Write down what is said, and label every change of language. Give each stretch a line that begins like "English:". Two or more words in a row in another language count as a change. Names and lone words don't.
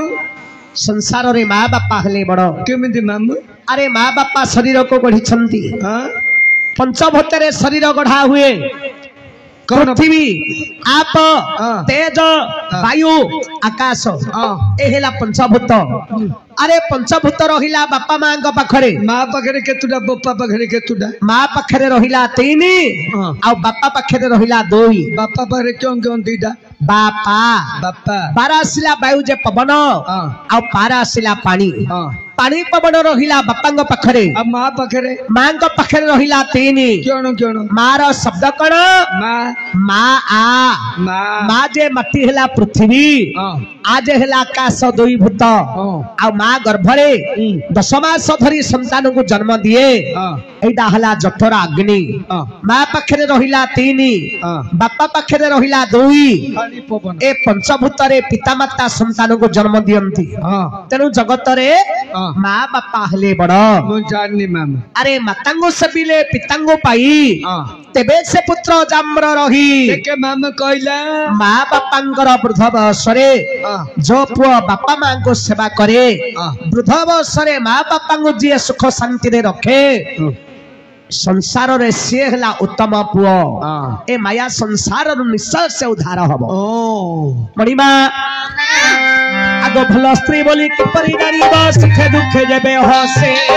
Odia: ସଂସାର ରେ ମା ବାପା ହେଲେ ବଡ଼ କେମିତି ମାମୁ ଅରେ ମା ବାପା ଶରୀରକୁ ଗଢ଼ି हाँ ପଞ୍ଚଭୂତ ଶରୀର ଗଢ଼ା ହୁଏ ପୃଥ୍ୱୀ ଅପ हाँ। ତେଜ ବାୟୁ ଆକାଶ हाँ। ଏ ହେଲା ପଞ୍ଚଭୂତ ଅରେ ପଞ୍ଚଭୂତ ରହିଲା ବାପା ମା ପାଖରେ ମା ପାଖରେ କେତୋଟା ବାପା ପାଖରେ କେତୋଟା ମା ପାଖରେ ରହିଲା 3 हाँ। ଆ ବାପା ପାଖରେ ରହିଲା 2 ବାପା ପାଖରେ କେଉଁ ଦିଟା बापा बापा ପାରା ଆସିଲା ବାୟୁ ଯେ ପବନ हाँ। ଆ ପାରା ଆସିଲା ପାଣି हाँ। ପାଣି ପବନ ରହିଲା ବାପା ପାଖରେ ଅବ ମା ପାଖରେ ମା ପାଖରେ ରହିଲା 3 क्यों ମାର ଶବ୍ଦ କଣ माँ ମା ଆ माँ ମା ଯେ ମାଟି ହେଲା ପୃଥ୍ୱୀ हाँ। ଆଉ ହେଲା ଆକାଶ 2 ଭୂତ ଆ ମା ଗର୍ଭରେ 10 ମାସ ଧରି ସନ୍ତାନକୁ ଜନ୍ମ ଦିଏ ଏଇଟା ହେଲା ଜଠର ଅଗ୍ନି ମା ପାଖରେ ରହିଲା 3 ବାପା ପାଖରେ ରହିଲା 2 ଏ ପଞ୍ଚଭୂତ ରେ ପିତାମାତା ସନ୍ତାନକୁ ଜନ୍ମ ଦିଅନ୍ତି ତେଣୁ ଜଗତ ରେ ମା ବାପା ହେଲେ ବଡ଼ मामा ଅରେ ମାତାଙ୍କୁ ସେବିଲେ ପିତାଙ୍କ ପାଇଁ ତେବେ ସେ ପୁତ୍ର ଯମ ରହି ମାମା କହିଲା ମା ବାପାଙ୍କର ବୃଦ୍ଧ ବୟସରେ ଯୋ ପୁଅ ବାପା ମାକୁ ସେବା କରେ ବୃଦ୍ଧ ବୟସରେ ମା ବାପାକୁ ଜି ସୁଖ ଶାନ୍ତି ରେ ରଖେ ସଂସାର ରେ ସେ ହେଲା ଉତ୍ତମ ପୁଅ ଏ ମାୟା ସଂସାର ନିଶ୍ଚୟ ସେ ଉଦ୍ଧାର ହେବ ମଣିମା ଆଗୋ ଭଲ ସ୍ତ୍ରୀ ବୋଲି କିପରି ନାରୀ ସୁଖେ ଦୁଃଖେ ଯେବେ ହସେ